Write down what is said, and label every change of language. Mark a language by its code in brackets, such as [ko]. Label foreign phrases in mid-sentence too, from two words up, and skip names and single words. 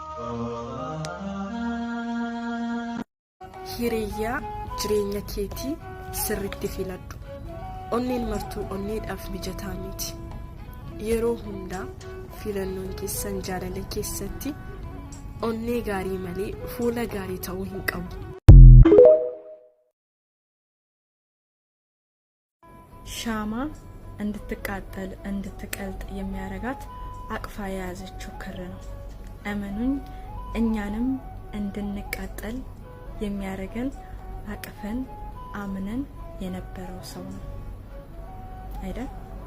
[om] Hiriyaa jireenya keetii sirriitti filadhu. Onneen martuu onneedhaaf mijataa miti. Yeroo hundaa filannoon keessan jaalala keessatti onnee gaarii malee fuula gaarii ta'uu hin qabu. [am] ሻማ እንድትቃጠል እንድትቀልጥ የሚያረጋት አቅፋ የያዘችው ክር ነው። እመኑኝ እኛንም እንድንቃጠል የሚያረገን አቅፈን አምነን የነበረው ሰው ነው አይደል?